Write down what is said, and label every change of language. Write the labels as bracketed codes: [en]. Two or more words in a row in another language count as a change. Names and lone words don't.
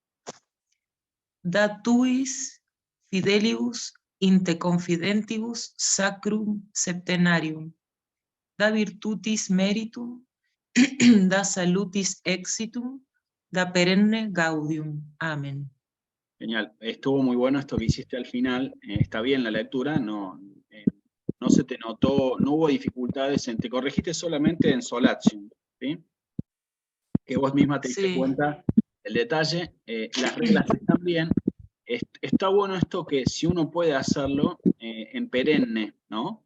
[la] Da tuis fidelius inte confidentibus sacrum septenarium. Da virtutis meritum, da salutis exitum, da perenne gaudium. [es] Amén. Genial, estuvo muy bueno esto que hiciste al final, está bien la lectura, no se te notó, no hubo dificultades, te corregiste solamente en solatium, ¿sí? Que vos misma te diste cuenta del detalle, las reglas están bien, está bueno esto que si uno puede hacerlo en perenne, ¿no?